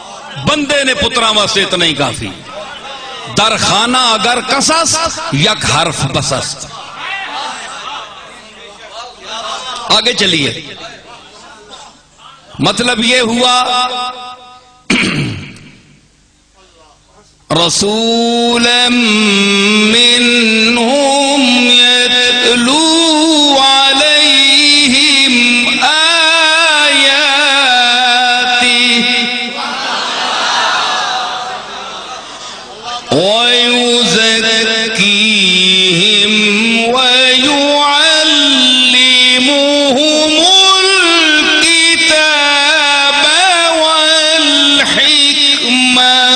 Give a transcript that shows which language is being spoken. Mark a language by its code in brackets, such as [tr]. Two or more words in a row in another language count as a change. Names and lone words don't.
[ur] بندے نے پترا واسطے اتنا ہی کافی. [fa] در خانہ اگر قصص یک حرف بسست. [ur] آگے چلیے. مطلب یہ ہوا رسولا [ar] منہم یتلو علیہم آیاتی ویزکیہم ویعلمہم الکتاب والحکمہ.